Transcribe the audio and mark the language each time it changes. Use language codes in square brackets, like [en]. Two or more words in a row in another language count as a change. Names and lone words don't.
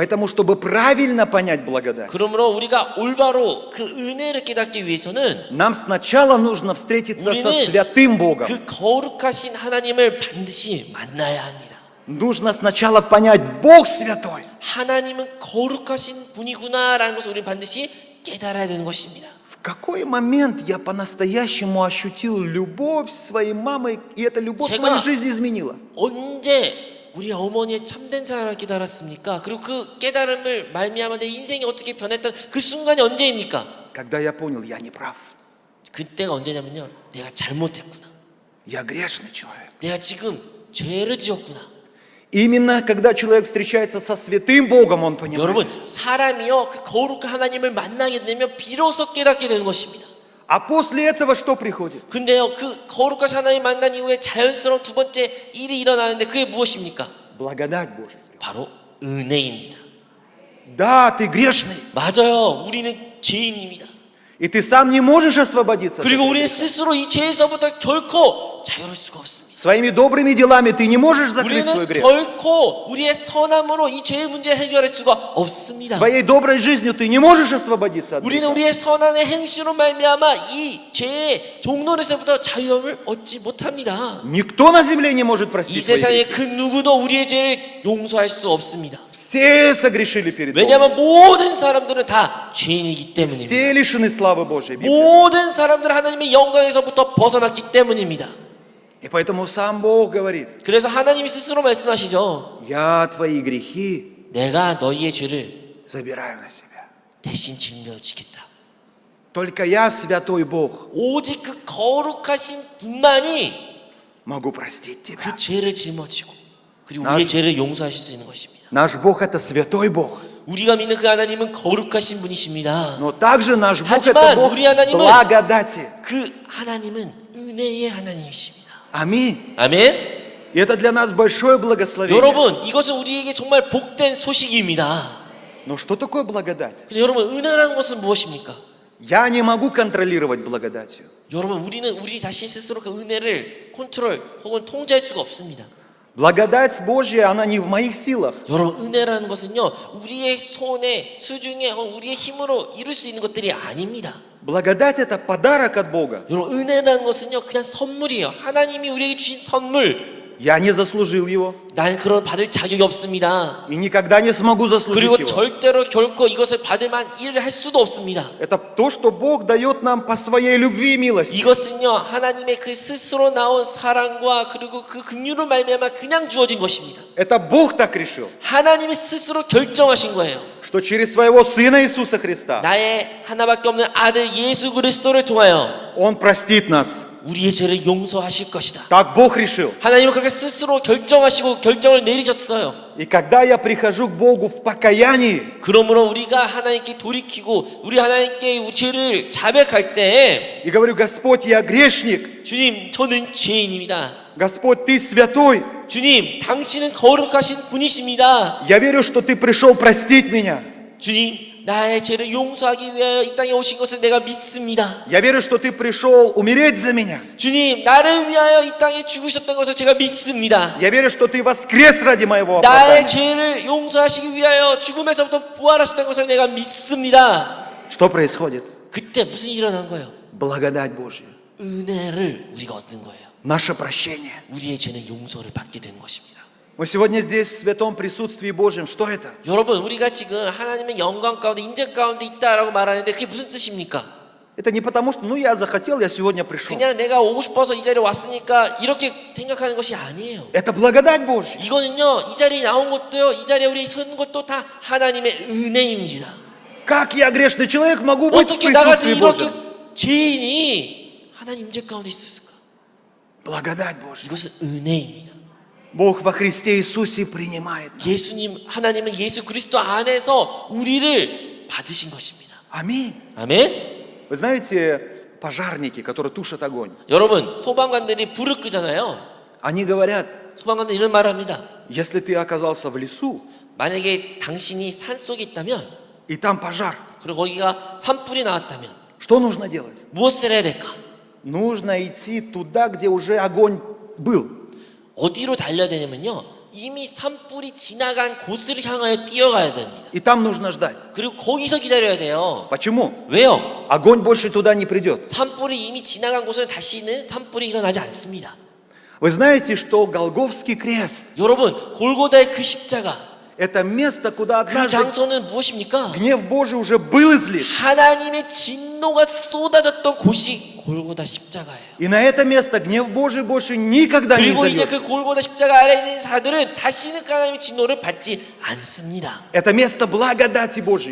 [ru] Поэтому, чтобы правильно понять благодать, [ko] 그러므로 우리가 올바로 그 은혜를 깨닫기 위해서는 [ru] нам сначала нужно встретиться со [ko] 우리는 [ru] святым Богом. [ko] 그 거룩하신 하나님을 반드시 만나야 합니다. [ru] Нужно сначала понять, Бог святой. [ko] 하나님은 거룩하신 분이구나라는 것을 우리는 반드시 깨달아야 되는 것입니다. [ru] В какой момент я по-настоящему ощутил любовь своей мамы, и эта любовь [ko] 제가- [ru] мою жизнь изменила? [ko] 언제 우리 어머니의 참된 사랑을 깨달았습니까? 그리고 그 깨달음을 말미암아 내 인생이 어떻게 변했던 그 순간이 언제입니까? [ru] Когда я понял, я не прав. [ko] 그때가 언제냐면요, 내가 잘못했구나, [ru] Я грешный человек. [ko] 내가 지금 죄를 지었구나. [ru] Именно когда человек встречается со святым Богом, он понимает. [ko] 여러분, 사람이요 그 거룩한 하나님을 만나게 되면 비로소 깨닫게 되는 것입니다. [ru] А после этого что приходит? [ko] 근데요, 그 거룩한 하나님 만난 이후에 자연스러운 두 번째 일이 일어나는데 그게 무엇입니까? [ru] Благодать Божия. [ko] 바로 은혜입니다. [ru] Да, ты грешный, [ko] 맞아요, 우리는 죄인입니다. [ru] и ты сам не можешь освободиться. от [ko] 그리고 [ru] этого [ko] 우리는 [ru] греха. [ko] 스스로 이 죄에서부터 결코 자유로울 수가 없습니다. [ru] Своими добрыми делами ты не можешь закрыть свой [ko] 우리는 [ru] грех. [ko] 결코 우리의 선함으로 이 죄의 문제를 해결할 수가 없습니다. [ru] Своей доброй жизнью ты не можешь освободиться от [ko] 우리는 [ru] греха. [ko] 우리의 선한의 행실로 말미암아 이 죄의 종로에서부터 자유함을 얻지 못합니다. [ru] Никто на земле не может [ko] 이 [ru] простить свои [ko] 세상에 [ru] грехи. [ko] 그 누구도 우리의 죄를 용서할 수 없습니다. [ru] Все согрешили перед Богом. [ko] 왜냐하면 모든 사람들은 다 죄인이기 때문입니다. [ru] Все лишены славы Божьей. Библия. [ko] 모든 사람들은 하나님의 영광에서부터 벗어났기 때문입니다. [ru] И поэтому сам Бог говорит, [ko] 그래서 하나님이 스스로 말씀하시죠. [ru] я твои грехи [ko] 내가 너희의 죄를 [ru] забираю на себя. [ko] 대신 짊어지겠다. [ru] Только я, святой Бог, [ko] 오직 그 거룩하신 분만이 [ru] могу простить тебя. [ko] 그 죄를 짊어지고 그리고 나시- 우리의 죄를 용서하실 수 있는 것입니다. [ru] Наш Бог это святой Бог. [ko] 우리가 믿는 그 하나님은 거룩하신 분이십니다. [ru] Но также наш Бог [ko] 하지만 [ru] это Бог [ko] 우리 하나님은- [ru] благодати. [ko] 그 하나님은 은혜의 하나님이십니다. [ru] Аминь. [ko] 아멘. [ru] И это для нас большое благословение. [ko] 여러분, 이것은 우리에게 정말 복된 소식입니다. [ru] Но что такое благодать? [ko] 근데 여러분, 은혜라는 것은 무엇입니까? [ru] Я не могу контролировать благодатью. [ko] 여러분, 우리는 우리 자신 스스로 그 은혜를 컨트롤 혹은 통제할 수가 없습니다. [ru] Благодать Божья, она не в моих силах. [ko] 여러분, 은혜라는 것은요, 우리의 손에, 수중에, 혹은 우리의 힘으로 이룰 수 있는 것들이 아닙니다. [ru] Благодать это подарок от Бога. [ko] 여러분, 은혜라는 것은요, 그냥 선물이에요. 하나님이 우리에게 주신 선물. [ru] Я не заслужил его [ko] 난 그런 받을 자격이 없습니다. [ru] и никогда не смогу заслужить [ko] 그리고 [ru] его. [ko] 절대로 결코 이것을 받을 만한 일을 할 수도 없습니다. [ru] Это то, что Бог дает нам по своей любви и милости. [ko] 이것은요, 하나님의 그 스스로 나온 사랑과 그리고 그 긍휼을 말미암아 그냥 주어진 것입니다. [ru] Это Бог так решил, [ko] 하나님이 스스로 결정하신 거예요. [ru] что через своего Сына Иисуса Христа [ko] 나의 하나밖에 없는 아들 예수 그리스도를 통하여 [ru] Он простит нас. [ko] 우리의 죄를 용서하실 것이다. [ru] Так Бог решил. [ko] 하나님은 그렇게 스스로 결정하시고 결정을 내리셨어요. [ru] И когда я прихожу к Богу в покаянии, [ko] 그러므로 우리가 하나님께 돌이키고 우리 하나님께 우리 죄를 자백할 때 [ru] и говорю, Господь, я грешник, [ko] 주님, 저는 죄인입니다. [ru] Господь, Ты святой, [ko] 주님, 당신은 거룩하신 분이십니다. [ru] я верю, что Ты пришел простить меня. [ko] 주님, 나의 죄를 용서하기 위하여 이 땅에 오신 것을 내가 믿습니다. [ru] Я верю, что Ты пришел умереть за меня. [ko] 주님, 나를 위하여 이 땅에 죽으셨던 것을 제가 믿습니다. [ru] Я верю, что Ты воскрес ради моего [ko] 나의 [ru] оправдания. [ko] 죄를 용서하시기 위하여 죽음에서부터 부활하셨던 것을 내가 믿습니다. [ru] Что происходит? [ko] 그때 무슨 일이 일어난 거예요? [ru] Благодать Божья. [ko] 은혜를 우리가 얻는 거예요. [ru] Наше прощение. [ko] 우리의 죄는 용서를 받게 되는 것입니다. [ru] Мы сегодня здесь в святом присутствии Божьем. Что это? [ko] 여러분, 우리가 지금 하나님의 영광 가운데 인재 가운데 있다라고 말하는데 그게 무슨 뜻입니까? [ru] Это не потому, что я захотел, я сегодня пришел. [ko] 그냥 내가 오고 싶어서 이 자리에 왔으니까 이렇게 생각하는 것이 아니에요. [ru] Это благодать Божья. [ko] 이거는요, 이 자리에 나온 것도요, 이 자리에 우리 선 것도 다 하나님의 은혜입니다. [ru] Как я, грешный человек, могу быть в [ko] 어떻게 나같이 [ru] присутствии [ko] 이렇게 [ru] Божьем? [ko] 죄인이 하나님 임재 가운데 있었을까? [ru] Благодать Божья. [ko] 이것은 은혜입니다. [ru] Бог во Христе Иисусе принимает нас. [ko] 예수님, 하나님은 예수 그리스도 안에서 우리를 받으신 것입니다. [ru] Аминь. [ko] 아멘? [ru] Вы знаете, пожарники, которые тушат огонь, [ko] 여러분, 소방관들이 불을 끄잖아요. [ru] они говорят, [ko] 소방관들이 이런 말을 합니다. [ru] если ты оказался в лесу, [ko] 만약에 당신이 산 속에 있다면, [ru] и там пожар, [ko] 그리고 거기가 산불이 나왔다면 [ru] что нужно делать? [ko] 무엇을 해야 될까? [ru] Нужно идти туда, где уже огонь был. [ko] 어디로 달려야 되냐면요, 이미 산불이 지나간 곳을 향하여 뛰어가야 됩니다. [ru] И там нужно ждать. [ko] 그리고 거기서 기다려야 돼요. [ru] Почему? [ko] 왜요? [ru] Огонь больше туда не придет. [ko] 산불이 이미 지나간 곳은 다시는 산불이 일어나지 않습니다. [ru] Вы знаете, что Голгофский крест [ko] 여러분, 골고다의 그 십자가, – [ru] это место, куда [ko] 그 [ru] однажды [ko] 장소는 무엇입니까? [ru] гнев Божий уже был излит. [ko] 하나님의 진노가 쏟아졌던 곳이 골고다 십자가예요. [ru] И на это место гнев Божий больше никогда не [ko] 그리고 이제 [ru] изольется. [ko] 그 골고다 십자가 아래 있는 자들은 다시는 그 하나님의 진노를 받지 않습니다. [ru] Это место благодати Божьей.